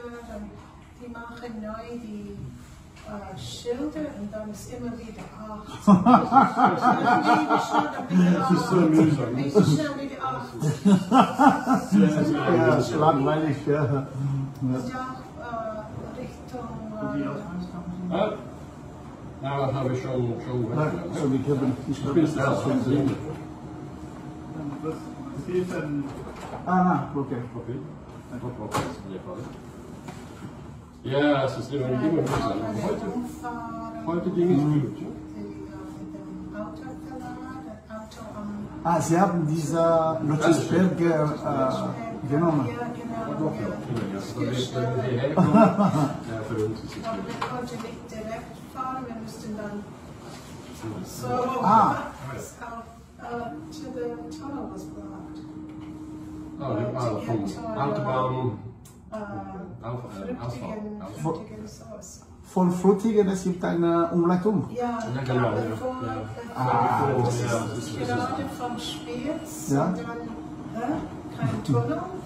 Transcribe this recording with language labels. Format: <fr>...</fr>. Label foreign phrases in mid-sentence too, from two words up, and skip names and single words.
<de>Die machen neu die Schilder und dann ist immer wieder 8. Das ist so mühsam. Nicht so schnell wieder 8. Ja, ist langweilig. Ja. Ja, Richtung.</de> <nl>Nou, dat hebben we schon</nl> <de>Nein, so, wir haben, ich Ich glaube, bin das ist selbst schon schon drin. Das hier ist ein Okay. Okay. Ja, es ist immer mühsam. Heute ging es gut. Sie haben diese Lotusberger genommen. Ja, genau.</de> <nl>Nog wel. Ja, dat is de hele</nl> <de>für uns ist es Aber wir konnten nicht direkt fahren, wir mussten dann so</de> <en>to the tunnel was blocked.</en> <de>Oh, vom Autobahn.</de> <en>Frutigen source.</en> <de>Von Frutigen, es gibt eine Umleitung. Ja, Ja, genau, ja. Gerade vom Spiez Ja. und dann kein Tunnel.</de>